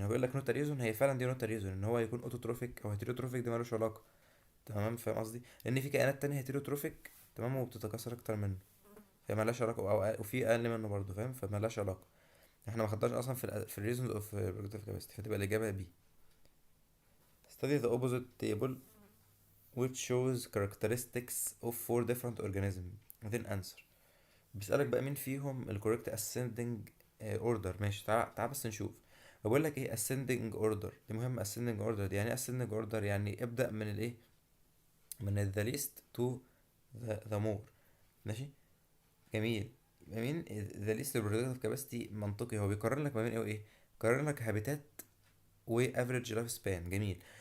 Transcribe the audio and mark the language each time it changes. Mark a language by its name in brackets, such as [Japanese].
[Arabic] هو بيقول لك نوت ريزون، هي فعلا دي نوت ريزون ان هو يكون اوتوتروفيك او هيتيروتروفيك، ده ملوش علاقه. تمام، فاهم قصدي؟ لان في كائنات تانية هيتيروتروفيك، تمام، وبتتكاثر اكتر منه، فمالهاش علاقه، وفي اقل منه برضه، فاهم؟ فمالهاش علاقه. احنا ما خدناش اصلا في الريزونز اوف [English] reproductive capacity، [Arabic] فتبقى الاجابه بي. [English] Study the opposite table which shows characteristics of four different organisms within answer. [Arabic] بيسألك بقى مين فيهم ال [English] correct ascending order. [Arabic] ماشي، تعال بس نشوف. بقول لك ايه ascending order دي مهمة. ascending order دي يعني ايه؟ ascending order يعني ابدأ من الايه، من ال [English] the least to the more. [Arabic] ماشي، جميل. مين [English] the least reproductive capacity؟ [Arabic] منطقي، هو بيقارن لك ما بين ايه وايه، بيقارن لك هابيتات وافريج لايف سبان. جميل.